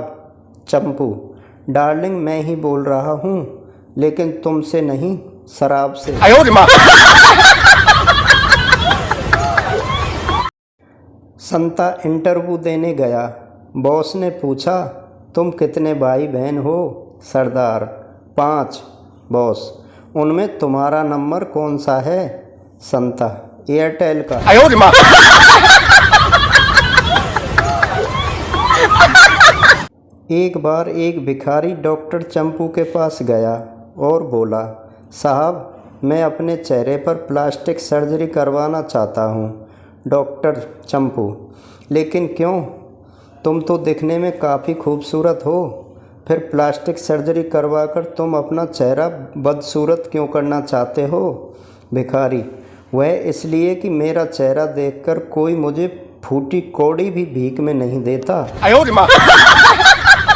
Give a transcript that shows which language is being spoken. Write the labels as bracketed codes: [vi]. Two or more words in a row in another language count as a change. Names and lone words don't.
[hi] चंपू, डार्लिंग मैं ही बोल रहा हूँ, लेकिन तुमसे नहीं, शराब से। [zh] 哎呦我的妈！ [hi] संता इंटरव्यू देने गया। बॉस ने पूछा, तुम कितने भाई बहन हो? सरदार, 5। बॉस, उनमें तुम्हारा नंबर कौन सा है? संता, एयरटेल का। [zh] 哎呦我的妈！ [hi] एक बार एक भिखारी डॉक्टर चंपू के पास गया और बोला, साहब मैं अपने चेहरे पर [en] plastic surgery [hi] करवाना चाहता हूँ। डॉक्टर चंपू, लेकिन क्यों? तुम तो दिखने में काफ़ी खूबसूरत हो, फिर [en] plastic surgery [hi] करवाकर तुम अपना चेहरा बदसूरत क्यों करना चाहते हो? भिखारी, वह इसलिए कि मेरा चेहरा देखकर कोई मुझे फूटी कौड़ी भी भीख में नहीं देता। [zh] 哎呦我的妈！